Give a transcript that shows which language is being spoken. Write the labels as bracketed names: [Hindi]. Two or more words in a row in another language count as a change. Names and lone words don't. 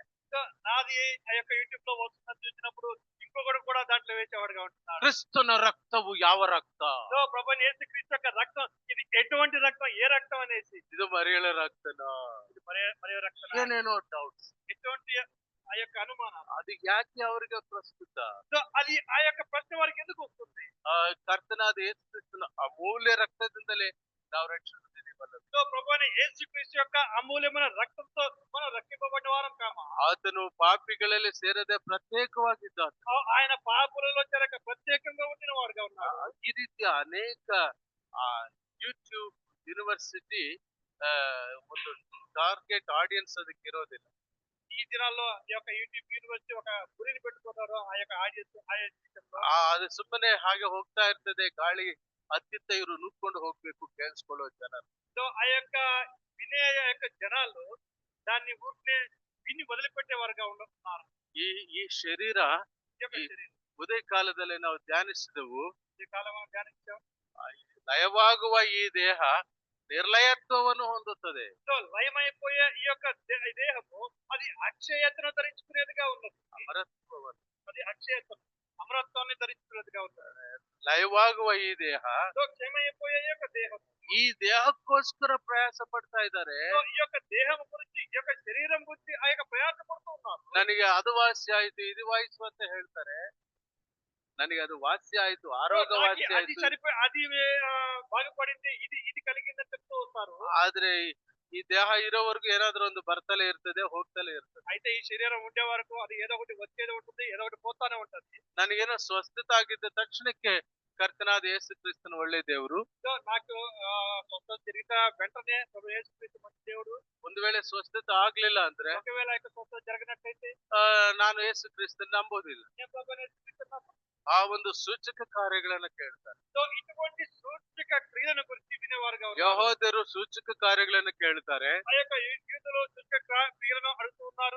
[Telugu] నాది ఆ యొక్క యూట్యూబ్ లో వస్తుందని చూసినప్పుడు ఇంకొకడు కూడా దాంట్లో వేసేవాడుగా ఉంటున్నాడు. [Kannada] ಕ್ರಿಸ್ತನ ರಕ್ತವು ಯಾವ ರಕ್ತ? [Telugu] ప్రభువైన యేసుక్రీస్తు యొక్క రక్తం ఇది ఎటువంటి ఎటువంటి రక్తం ఏ రక్తం అనేసి [Kannada] ಇದು ಮರಿಯಳ ರಕ್ತನ [Telugu] ఇది మరియ రక్తం [Kannada] ಏನೇನೋ ಡೌಟ್ಸ್. [Telugu] ఎటువంటి ఆ యొక్క అనుమానాలు [Kannada] ಅದು ಯಾಕೆ ಅವರಿಗೆ ಪ್ರಸ್ತುತ? [Telugu] సో అది ఆ యొక్క ప్రశ్న వారికి ఎందుకు వస్తుంది? [Kannada] ಆ ಕರ್ತನಾದ ಯೇಸು ಕ್ರಿಸ್ತನ ಅಮೂಲ್ಯ ರಕ್ತದಿಂದಲೇ ನಾವು ರಕ್ಷಣೆ ಹೊಂದಿದ್ದೀವಲ್ಲ. [Telugu] సో ప్రభువైన యేసుక్రీస్తు యొక్క అమూల్యమైన రక్తంతో మనం రక్షింపబడిన వారం కామా. [Kannada] ಆತನು ಪಾಪಿಗಳಲ್ಲಿ ಸೇರದೆ ಪ್ರತ್ಯೇಕವಾಗಿದ್ದ. [Telugu] ఆయన పాపులలో చేరక ప్రత్యేకంగా ఉండిన వాడుగా ఉన్నారు. [Kannada] ಈ ರೀತಿಯ ಅನೇಕ ಯೂಟ್ಯೂಬ್ ಯೂನಿವರ್ಸಿಟಿ ಒಂದು [English] target audience [Kannada] ಅದಕ್ಕೆ ಇರೋದಿಲ್ಲ. [Telugu] ఈ దినాల్లో ఈ యొక్క యూట్యూబ్ యూనివర్సిటీ ఒక గురిని పెట్టుకున్నారు ఆ యొక్క [Kannada] ಅದು ಸುಮ್ಮನೆ ಹಾಗೆ ಹೋಗ್ತಾ ಇರ್ತದೆ, ಗಾಳಿ ಅತ್ತಿತ್ತ ಇವರು ನುಗ್ಕೊಂಡು ಹೋಗ್ಬೇಕು ಕೇಳಿಸ್ಕೊಳ್ಳೋ ಜನರು. [Telugu] సో ఆ యొక్క వినే యొక్క జనాలు దాన్ని ఊరికే విని వదిలిపెట్టేవారుగా ఉన్నారు. [Kannada] ಈ ಶರೀರ ಉದಯ ಕಾಲದಲ್ಲಿ ನಾವು ಧ್ಯಾನಿಸಿದೆವು. [Telugu] ఈ కాలంలో ధ్యానించాం. [Kannada] ಲಯವಾಗುವ ಈ ದೇಹ ನಿರ್ಲಯತ್ವವನ್ನು ಹೊಂದುತ್ತದೆ. [Telugu] సో లయమైపోయే ఈ యొక్క దేహము అది అక్షయతను ధరించుకునేదిగా ఉన్నది. [Kannada] ಅಮರತ್ವವನ್ನು, [Telugu] అది అక్షయతను అమరత్వాన్ని ధరించుకునేదిగా ఉన్నది. [Kannada] ಲಯವಾಗುವ ಈ ದೇಹ, [Telugu] సో క్షయమైపోయే ఈ యొక్క దేహం [Kannada] ಈ ದೇಹಕ್ಕೋಸ್ಕರ ಪ್ರಯಾಸ ಪಡ್ತಾ ಇದ್ದಾರೆ. [Telugu] సో ఈ యొక్క దేహం గురించి ఈ యొక్క శరీరం గురించి ఆ యొక్క ప్రయాస పడుతూ ఉన్నారు. [Kannada] ನನಗೆ ಅದು ವಾಸಿ ಆಯ್ತು ಇದು ವಾಯಿಸು ಅಂತ ಹೇಳ್ತಾರೆ. ನನಗೆ ಅದು ವಾಸಿ ಆಯ್ತು, ಆರೋಗ್ಯ ವಾಸಿ [Telugu] అది [Kannada] ಆಯ್ತು, [Telugu] సరిపోయి అది బాగుపడింది, ఇది ఇది కలిగిందని చెప్తూ ఉంటారు. [Kannada] ಆದ್ರೆ ಈ ದೇಹ ಇರೋವರೆಗೂ ಏನಾದ್ರೂ ಒಂದು ಬರ್ತಲೇ ಇರ್ತದೆ, ಹೋಗ್ತಲೇ ಇರ್ತದೆ. [Telugu] అయితే ఈ శరీరం ఉండే వరకు అది ఏదో ఒకటి వచ్చేది ఉంటుంది, ఏదో ఒకటి పోతానే ఉంటుంది. [Kannada] ನನಗೇನೋ ಸ್ವಸ್ಥತೆ ಆಗಿದ್ದ ತಕ್ಷಣಕ್ಕೆ ಕರ್ತನಾದ ಯೇಸು ಕ್ರಿಸ್ತನ ಒಳ್ಳೆ ದೇವರು. [Telugu] సో నాకు స్వస్థత జరిగిన వెంటనే ప్రభు యేసుక్రీస్తు మంచి దేవుడు. [Kannada] ಒಂದು ವೇಳೆ ಸ್ವಸ್ಥತೆ ಆಗ್ಲಿಲ್ಲ ಅಂದ್ರೆ [Telugu] ఒకవేళ యొక్క స్వస్థత జరగనట్లయితే [Kannada] ನಾನು ಯೇಸು ಕ್ರಿಸ್ತನ ನಂಬೋದಿಲ್ಲ. [Telugu] నేను ప్రభు యేసుక్రీస్తుని నమ్మను. [Kannada] ಆ ಒಂದು ಸೂಚಕ ಕಾರ್ಯಗಳನ್ನ ಕೇಳ್ತಾರೆ. [Telugu] సో ఇటువంటి సూచక క్రియలను గురించి వినేవారుగా ఉన్నారు. [Kannada] ಯಹೂದ್ಯರು ಸೂಚಕ ಕಾರ್ಯಗಳನ್ನ ಕೇಳ್ತಾರೆ, [Telugu] ఆ యొక్క యూదులు సూచక క్రియలను అడుగుతూ ఉన్నారు.